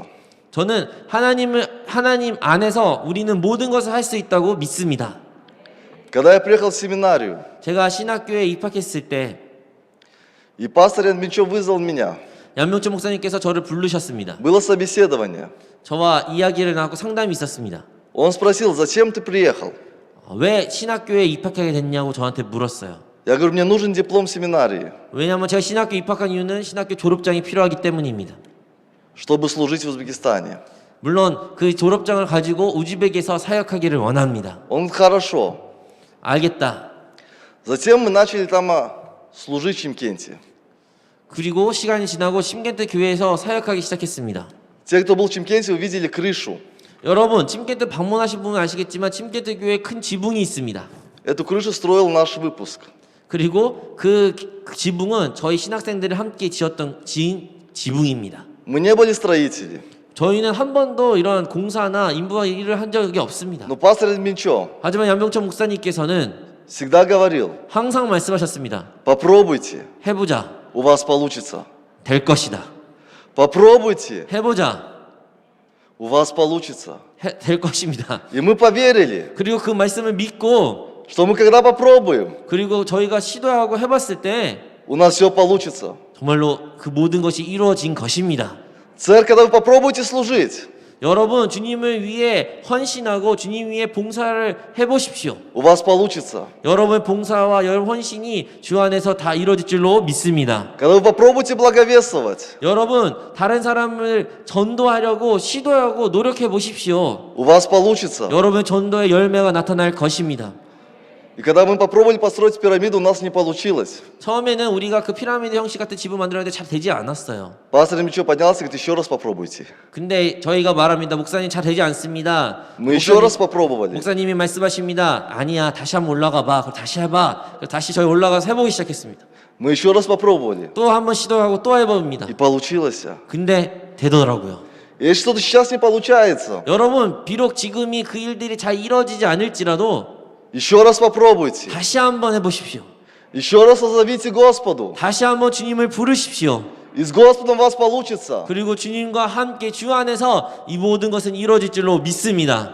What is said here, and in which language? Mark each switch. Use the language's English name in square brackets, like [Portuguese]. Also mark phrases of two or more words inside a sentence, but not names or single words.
[Korean] 저는 하나님 안에서 우리는 모든 것을 할 수 있다고 믿습니다. [Russian] Когда я приехал в семинарию, [Korean] 제가 신학교에 입학했을 때 [Russian] и пастор Янмичев вызвал меня, [Korean] 양명철 목사님께서 저를 부르셨습니다. [Russian] было собеседование. [Korean] 저와 이야기를 나누고 상담이 있었습니다. [Russian] Он спросил, зачем ты приехал? [Korean] 왜 신학교에 입학하게 됐냐고 저한테 물었어요. [Russian] Я говорю, мне нужен диплом семинарии, [Korean] 왜냐하면 제가 신학교 입학한 이유는 신학교 졸업장이 필요하기 때문입니다. [Russian] чтобы служить в Узбекистане. [Korean] 물론 그 졸업장을 가지고 우즈벡에서 사역하기를 원합니다. [Russian] Он говорит, хорошо. [Korean] 알겠다. [Russian] Затем мы начали там служить в Чимкенте. [Korean] 그리고 시간이 지나고 침겐트 교회에서 사역하기 시작했습니다. [Russian] Те, кто был в Чимкенте, увидели крышу. [Korean] 여러분, 침겐트 방문하신 분은 아시겠지만 침겐트 교회에 큰 지붕이 있습니다. [Russian] Эту крышу строил наш выпуск. [Korean] 그리고 그 지붕은 저희 신학생들이 함께 지었던 지붕입니다. [Russian] Мы не были строители, [Korean] 저희는 한 번도 이런 공사나 인부와 일을 한 적이 없습니다. [Russian] но пастор Минчо [Korean] 하지만 양병철 목사님께서는 [Russian] всегда говорил: [Korean] 항상 말씀하셨습니다. [Russian] попробуйте, [Korean] 해보자. [Russian] у вас получится. [Korean] 될 것이다. [Russian] Попробуйте, [Korean] 해보자. [Russian] у вас получится. [Korean] 될 것입니다. [Russian] И мы поверили, [Korean] 그리고 그 말씀을 믿고 [Russian] что мы когда попробуем, [Korean] 그리고 저희가 시도하고 해봤을 때 [Russian] у нас все получится. [Korean] 정말로 그 모든 것이 이루어진 것입니다. [Russian] Церковь, когда вы попробуете служить, [Korean] 여러분, 주님을 위해 헌신하고 주님 위해 봉사를 해보십시오. [Russian] у вас получится. [Korean] 여러분의 봉사와 헌신이 주 안에서 다 이루어질 줄로 믿습니다. [Russian] Когда вы попробуете благовествовать, [Korean] 여러분, 다른 사람을 전도하려고 시도하고 노력해 보십시오. [Russian] у вас получится. [Korean] 여러분의 전도의 열매가 나타날 것입니다. [Russian] И когда мы попробовали построить пирамиду, у нас не получилось. [Korean] 처음에는 우리가 그 피라미드 형식 같은 집을 만들었는데 잘 되지 않았어요. [Russian] Пастор Минчо поднялся и говорит: еще раз попробуйте. [Korean] 근데 저희가 말합니다. 목사님 잘 되지 않습니다. [Russian] Мы еще раз попробовали. [Korean] 목사님이 말씀하십니다. 아니야, 다시 한번 올라가 봐. 그럼 다시 해봐. 그래서 다시 저희 올라가서 해보기 시작했습니다. [Russian] Мы еще раз попробовали. [Korean] 또 한 번 시도하고 또 해봅니다. [Russian] И получилось. [Korean] 근데 되더라고요. [Russian] Если что-то сейчас не получается, [Korean] 여러분, 비록 지금이 그 일들이 잘 이루어지지 않을지라도 [Russian] еще раз попробуйте. [Korean] 다시 한번 해보십시오. [Russian] Еще раз воззовите Господу. [Korean] 다시 한번 주님을 부르십시오. [Russian] И с Господом у вас получится. [Korean] 그리고 주님과 함께 주 안에서 이 모든 것은 이루어질 줄로 믿습니다.